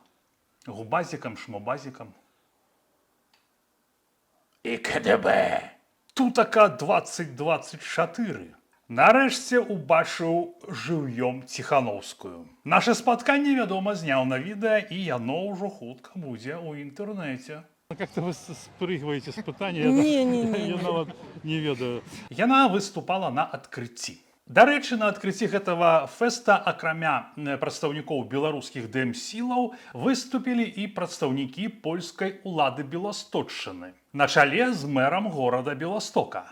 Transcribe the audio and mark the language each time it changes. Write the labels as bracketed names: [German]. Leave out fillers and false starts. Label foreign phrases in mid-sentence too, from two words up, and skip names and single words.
[Belarusian] Губазікам, шмобазікам. І КДБ. Тутака 2024. Нарэшце убачыў жыўём Ціхановскую. Наша спатканне, вядома, зняў на відэа, і яно ўжо хутка будзе ў інтэрнэце. [Russian] Как-то вы спрыгиваете с пытания. [Belarusian] Не. Я нават не ведаю. Яна выступала на адкрыцці. Дарэчы, на адкрыцці гэтага фэста, акрамя прадстаўнікоў беларускіх ДМ-сілаў, выступілі і прадстаўнікі польскай улады Беласточчыны на чале з мэрам горада Беластока.